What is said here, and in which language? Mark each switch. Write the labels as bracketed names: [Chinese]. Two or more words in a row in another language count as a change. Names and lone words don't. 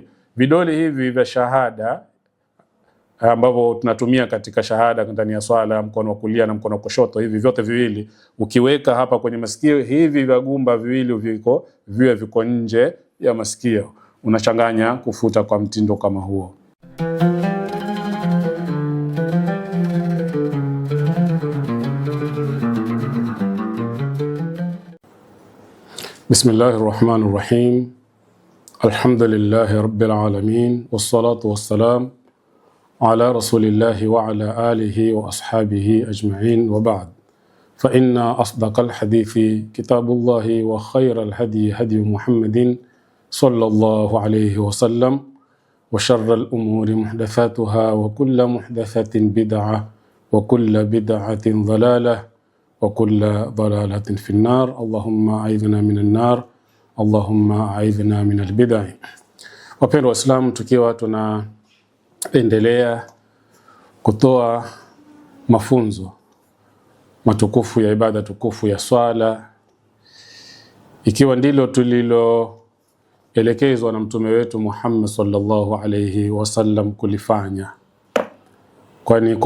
[Swahili] Vidole hivi vya shahada ambavyo tunatumia katika shahada ndani ya swala, mkono wa kulia na mkono wa kushoto, hivi vyote viwili ukiweka hapa kwenye masikio, hivi vya gumba viwili viko nje ya masikio, unachanganya kufuta kwa mtindo kama huo. [Arabic] بسم الله الرحمن الرحيم. الحمد لله رب العالمين والصلاة والسلام على رسول الله وعلى آله وأصحابه أجمعين وبعد. فإن أصدق الحديث كتاب الله وخير الهدي هدي محمد صلى الله عليه وسلم وشر الأمور محدثاتها وكل محدثة بدعة وكل بدعة ضلالة وكل ضلالة في النار. اللهم أعذنا من النار اللهم أعذنا من البدعة. [Swahili] Wapendwa Waislamu, tukiwa tunaendelea kutoa mafunzo matukufu ya ibada tukufu ya swala, ikiwa ndilo tuliloelekezwa na mtume wetu Muhammad [Arabic] صلى الله عليه وسلم [Swahili] kulifanya, kwani kwa